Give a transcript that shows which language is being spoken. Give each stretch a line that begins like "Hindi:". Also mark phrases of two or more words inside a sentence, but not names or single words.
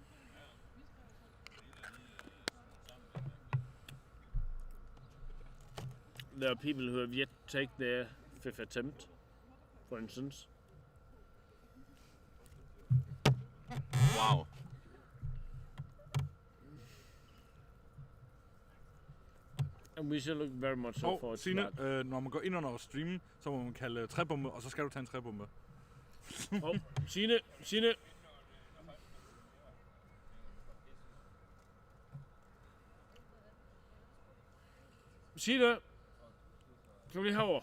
English: There are people who have yet to take their 5th attempt, for instance. Wow. And we shall look very much forward to Signe, that.
Danish: når man går ind under streamen, så må man kalde træbombe, og så skal du tage en træbombe. Signe. Signe, kom lige herover.